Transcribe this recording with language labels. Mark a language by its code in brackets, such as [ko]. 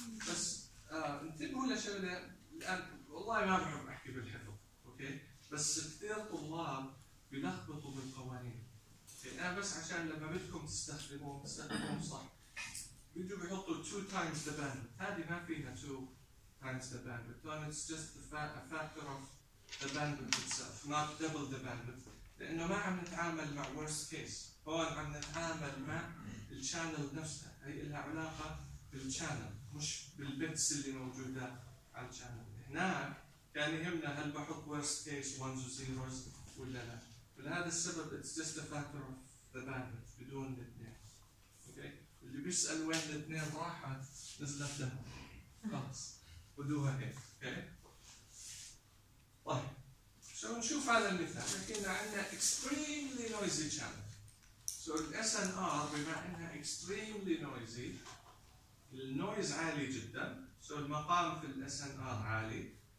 [ar] بس انتبهوا لشغله الان والله ما بحب احكي بالحفظ اوكي بس كثير طلاب بيلخبطوا بالقوانين انا بس عشان لما بدكم تستخدموه صح بيجوا بيحطوا 2 تايمز ذا باندويث هذه ما فيها [en] 2 times the bandwidth. Then it's just a factor of the bandwidth itself, not double the bandwidth. [ar] لأنه ما عم نتعامل مع worst case. هون عم نتعامل مع الشانل نفسها. هي لها علاقة بالشانل. مش بالبتس اللي موجودة على الشانل. هناك كان يهمنا هل بحط worst case ones و zeros ولا لا. ولهذا السبب [en] it's just a factor of the bandwidth [ar] بدون الاثنين. [en] Okay. [ar] اللي بيسأل وين الاثنين راحت نزلت لها. خلاص. ودوها هيك okay. طيب شو نشوف هذا المثال لكن عندنا [en] extremely noisy channel so the SNR [ar] بما انها extremely noisy النويز عالي جدا so المقام في ال SNR عالي